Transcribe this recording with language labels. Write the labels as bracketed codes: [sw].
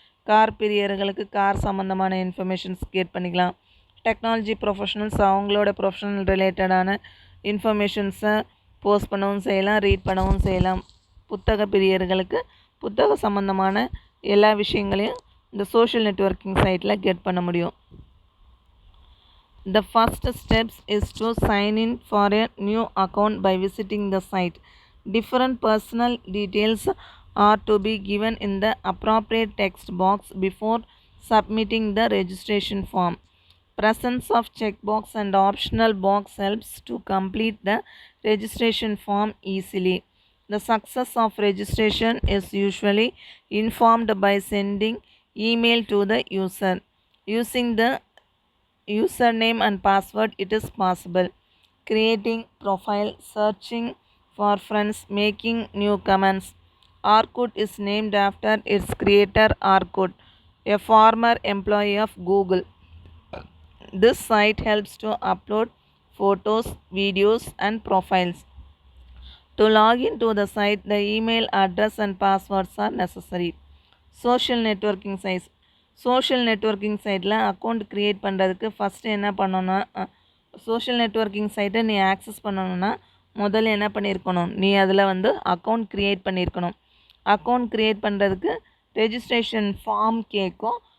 [ta] Car பிரியர்களுக்கு car சம்மந்தமான informations create பண்ணிக்கலாம். Technology professionals அவங்களோட ப்ரொஃபஷனல் ரிலேட்டடான இன்ஃபர்மேஷன்ஸை போஸ்ட் பண்ணவும் செய்யலாம், ரீட் பண்ணவும் செய்யலாம். புத்தக பிரியர்களுக்கு புத்தக சம்மந்தமான எல்லா விஷயங்களையும் இந்த சோஷியல் நெட்வொர்க்கிங் சைட்டில் கெட் பண்ண முடியும். [en] The first steps is to sign in for a new account by visiting the site. Different personal details are to be given in the appropriate text box before submitting the registration form. Presence of checkbox and optional box helps to complete the registration form easily. The success of registration is usually informed by sending email to the user. Using the username and password, it is possible. Creating profile, searching for friends, making new comments. Orkut is named after its creator Orkut, a former employee of Google. This site helps to upload photos, videos and profiles. To log into the site, the email address and passwords are necessary. Social networking sites. [ta] Social networking சைட்டில் account create பண்ணுறதுக்கு first என்ன பண்ணணும்னா social networking சைட்டை நீ access பண்ணணுன்னா முதல்ல என்ன பண்ணியிருக்கணும், நீ அதில் வந்து அக்கௌண்ட் க்ரியேட் பண்ணியிருக்கணும். அக்கௌண்ட் க்ரியேட் பண்ணுறதுக்கு ரெஜிஸ்ட்ரேஷன் ஃபார்ம் கேட்கும்.